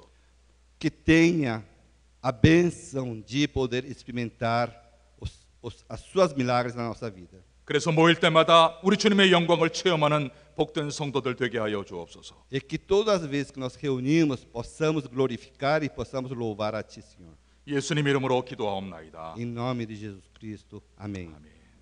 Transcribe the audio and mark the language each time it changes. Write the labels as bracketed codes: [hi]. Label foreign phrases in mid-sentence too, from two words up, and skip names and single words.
[pt] Que tenha a bênção de poder experimentar as Suas milagres na nossa vida. [ko] 그래서 모일 때마다 우리 주님의 영광을 체험하는 복된 성도들 되게 하여 주옵소서. [pt] E que todas as vezes que nós reunimos, possamos glorificar e possamos louvar a Ti, Senhor. [ko] 예수님 이름으로 기도하옵나이다. [pt] Em nome de Jesus Cristo. Amém. [ko] 아멘.